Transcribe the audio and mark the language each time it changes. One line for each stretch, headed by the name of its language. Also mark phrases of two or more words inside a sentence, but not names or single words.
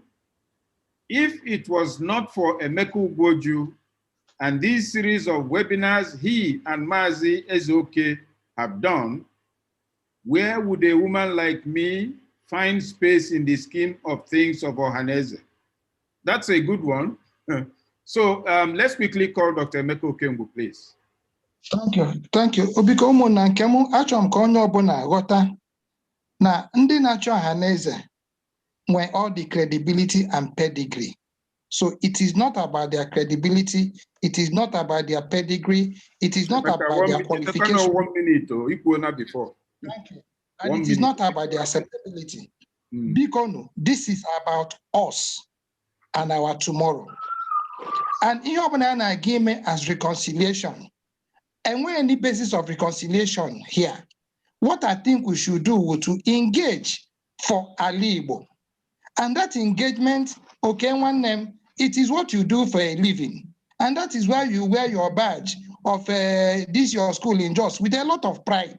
English: If it was not for Emeka Ugwoju and this series of webinars he and Mazi Ezeoke have done, where would a woman like me find space in the scheme of things of Ohaneze? That's a good one. So let's quickly call Dr. Emeka Okengwu, please. Thank you. Thank you.
Igbo: Obiko ụmụnna nke m achọrọ m ka onye ọbụla ghọta na ndị na-achọ Ohaneze nwere
English: all the credibility and pedigree. So it is not about their credibility. It is not about their pedigree. It is not about their qualification. 1 minute, equal before. Thank you. And it is not about their acceptability. Because this is about us and our tomorrow.
Igbo: And ihe ọbụla na-aga ime
English: as reconciliation. And when any basis of reconciliation here, what I think we should do is to engage for Ali Igbo. And that engagement, okay, one name, it is what you do for a living. And that is why you wear your badge of this your school in Jos with a lot of pride.